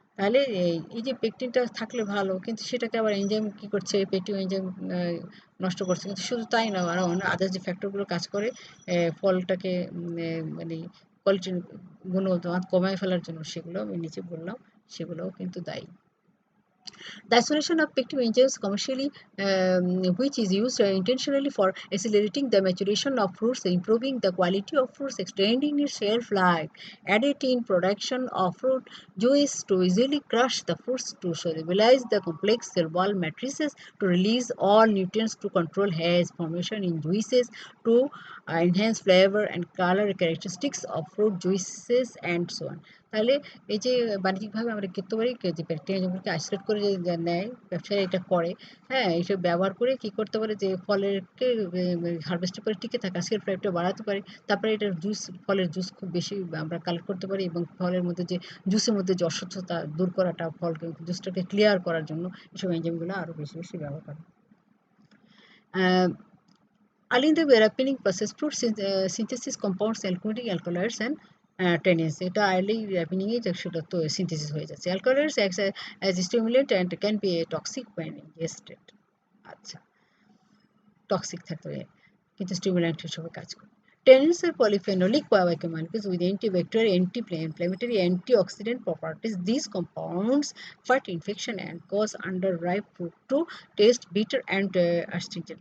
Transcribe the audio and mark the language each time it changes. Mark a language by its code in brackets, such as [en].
[bn] তাহলে এই যে পেকটিনটা থাকলে ভালো, কিন্তু সেটাকে আবার এনজাইম কি করছে, পেকটিন এনজাইম নষ্ট করছে। কিন্তু শুধু তাই না, আরও আদার্স যে ফ্যাক্টরগুলো কাজ করে ফলটাকে মানে কোয়ালিটির গুণগত মান কমায় ফেলার জন্য, সেগুলো আমি নিচে বললাম, সেগুলোও কিন্তু দায়ী। [en] The isolation of pectin enzymes commercially, which is used intentionally for accelerating the maturation of fruits, improving the quality of fruits, extending its shelf life, added in production of fruit juice to easily crush the fruits, to stabilize the complex cell wall matrices, to release all nutrients, to control haze formation in juices, to enhance flavor and color characteristics of fruit juices and so on. [bn] তাহলে এই যে বাণিজ্যিকভাবে আমরা করতে পারি যে ব্যাকটেরিয়াগুলোকে isolate করে যে নেয় ব্যবসায়ী, এটা করে, হ্যাঁ, এইসব ব্যবহার করে কি করতে পারে যে ফলেরকে হারভেস্টের পরে টিকে থাকা সেলফ লাইফটা বাড়াতে পারি। তারপরে এটার জুস, ফলের জুস খুব বেশি আমরা কালেক্ট করতে পারি এবং ফলের মধ্যে যে জুসের মধ্যে যে অস্বচ্ছতা দূর করাটা, ফলকে জুসটাকে ক্লিয়ার করার জন্য এসব এনজাইমগুলো আরও বেশি বেশি ব্যবহার করে। [en] Early in the ripening process, fruit synthesis compounds including alkaloids and tannins, [bn] এটা early ripening এ সেটা তো synthesis হয়ে যাচ্ছে। [en] Alkaloids acts as a stimulant and can be a toxic when ingested. [bn] আচ্ছা, টক্সিক থাকতে পারে কিন্তু স্টিমুল্যান্ট হিসেবে কাজ করে। [en] Tannins are polyphenolic biochemicals with antibacterial, anti-inflammatory, antioxidant properties. These compounds fight infection and cause underripe fruit to taste bitter and astringent.